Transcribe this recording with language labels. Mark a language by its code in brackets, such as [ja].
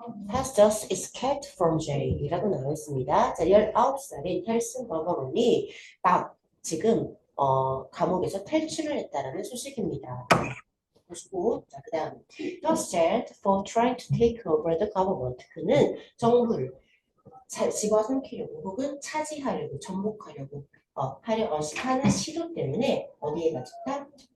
[en] has just escaped from jail [ko] 이라고 나와 있습니다. 자, 19살인 헬슨 버거론이 지금 감옥에서 탈출을 했다라는 소식입니다. 보시고, 자, 그 다음 [en] was jailed for trying to take over the government. [ko] 그는 정부를 집어삼키려고 혹은 차지하려고 정복하려고 하는 시도 때문에 어디에 갇혔다?